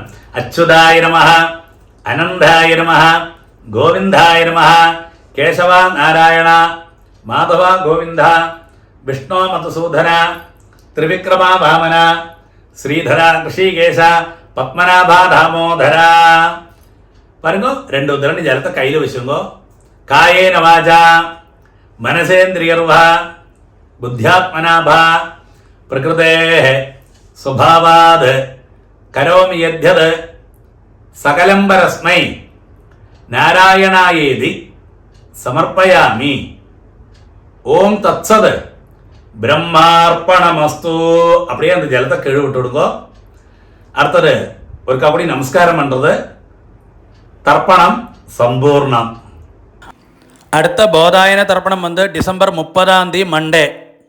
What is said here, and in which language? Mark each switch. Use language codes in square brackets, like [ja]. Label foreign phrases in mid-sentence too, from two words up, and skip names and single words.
[sa] अच्युताय नमः अनन्ताय नमः गोविन्दाय नमः केशव नारायण माधव गोविन्द विष्णु मधुसूदन त्रिविक्रम वामन श्रीधर हृषीकेश पद्मनाभ दामोदर. [ta] பாருங்க 2 உதிரணி ஜலத்தை கையில் வச்சுங்கோ. [sa] कायेन वाचा मनसेन्द्रियैर्वा बुद्ध्यात्मना वा प्रकृतेः स्वभावाद् करोमि यद्यद् सकलं परस्मै नारायणायेति समर्पयामि. ओं तत्सत् ब्रह्मार्पणमस्तु. [ta] அப்படியே அந்த ஜலத்தை கீழே விட்டு விடுங்க. அடுத்தது ஒரு கபடி நமஸ்காரம் பண்றது. தர்ப்பணம் சம்பூர்ணம். அடுத்த போதாயன தர்ப்பணம் வந்து டிசம்பர் 30ஆம் தேதி மண்டே.